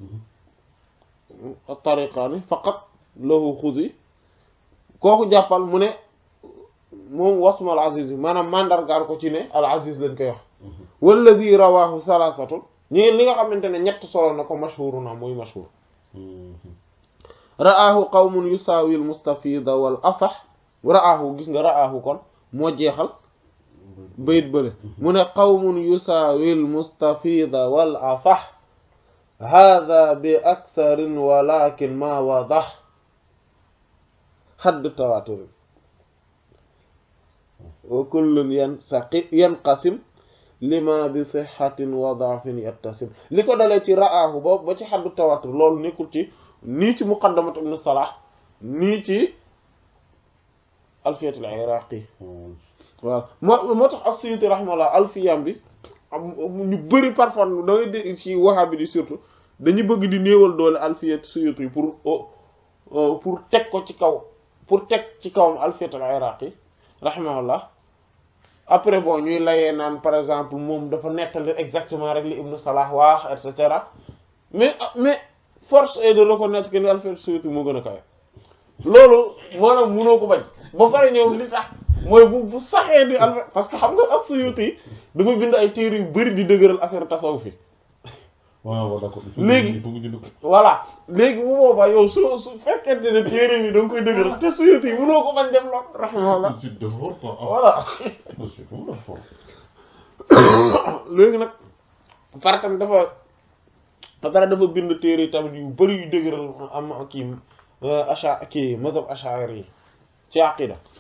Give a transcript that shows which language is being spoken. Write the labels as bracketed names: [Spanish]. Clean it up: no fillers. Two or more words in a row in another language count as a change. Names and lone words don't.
[Arabic] طريقان فقط له [Wolof] xudi kooku jàppal mu ne moom [Arabic] واسم العزيز [Wolof] bi maanaam mandargaal ko ci ne al aziz lañ koy wax [Arabic] والذي رواه ثلاثة [Wolof] ñi li nga xamante ne ñett solo na ko mashhuruna muy mashhur [Arabic] رآه قوم يساوي المستفيض والأصح رآه [Wolof] gis nga [Arabic] ra'ahu [Wolof] kon moo jeexal bayit bële mu ne [Arabic] قوم يساوي المستفيض والأصح هذا bi أكثر ولكن ما وضح حد التواتر وكل ينقسم لما [Wolof] bi [Arabic] بصحة وضعف يتسم [Wolof] li ko dalee ci ra'ahu ba ci [Arabic] حد التواتر [Wolof] loolu nekkul ci nii ci muqaddamat ibn Salah nii ci alfiyat al-Iraqi waaw moo tax as-Suyuti rahimahullah alfiyam bi ñu bëri parfois da ngay dégg ci Wahhabi di surtout dañu bëgg di néewal doole alfiyat Suyuti pour teg ko ci kaw pour teg ci kawam alfiyat al-Iraqi rahimahullah [French] après bon [Wolof] ñuy layee naan [French] par exemple [Wolof] moom dafa nettali exactement rek li ibn Salah wax [French] et cetera mais force est de reconnaître que [Wolof] ni alfiyat Suyuti moo gën a kawe loolu maanaam mënoo ko bañ ba pare ñoom li tax mooy bu saxee di alfiyat [French] parce que [Wolof] xam nga as-Suyuti dafa bind ay téere yu bari di dëgëral affaire tasawuf fi waaw d'accord léegi voilà léegi bu boobaa yow su fekkente ne téere bi da nga koy dëgëral te Suyuti yi mënoo ko bañ dem lool rahimahullah voilà léegi nag par tam dafa bind téere tamit yu bari yu dëgëral am kii mazhab ash'ari yi ci aqida